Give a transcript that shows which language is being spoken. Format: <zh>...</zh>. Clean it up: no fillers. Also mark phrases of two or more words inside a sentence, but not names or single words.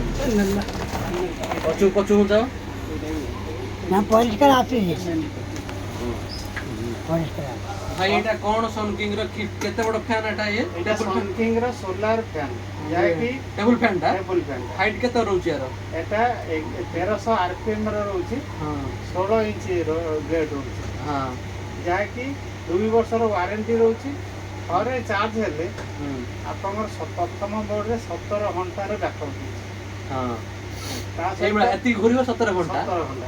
<or>ପଛୁ ଯାଅ ନା ପରିଷ୍କାର ଆସୁଛି ପରିଷ୍କାର ଭାଇ ଏଇଟା କ'ଣ ସନକିଙ୍ଗ ର କେତେ ବଡ ଫ୍ୟାନ୍ ଏଟା ଏଟା ସନକିଙ୍ଗ ର</or> <en>solar fan</en> <or>যাকি</or> <en>table fan ଟା table fan</en> <or>ହାଇଟ୍ କେତେ ରହୁଛି ୟାର? এটা 1300 আরপিএম ର ରହୁଛି ହଁ 16 ଇଞ୍ଚ ର গ্রেড ରହୁଛି ହଁ ଯାକି 2 ବର୍ଷର ୱାରେଣ୍ଟି ରହୁଛି ଥରେ ଚାର୍ଜ ହେଲେ ହୁଁ ଆପଣଙ୍କର ପ୍ରଥମ ମୋଡରେ 17 ଘଣ୍ଟାର ବ୍ୟାକଅପ୍ ରହୁଛି ହଁ ତା ଏଇଭଳିଆ ସହିତ ଏତିକି ଘୁରିବ 17 ଘଣ୍ଟା 17 ଘଣ୍ଟା</or>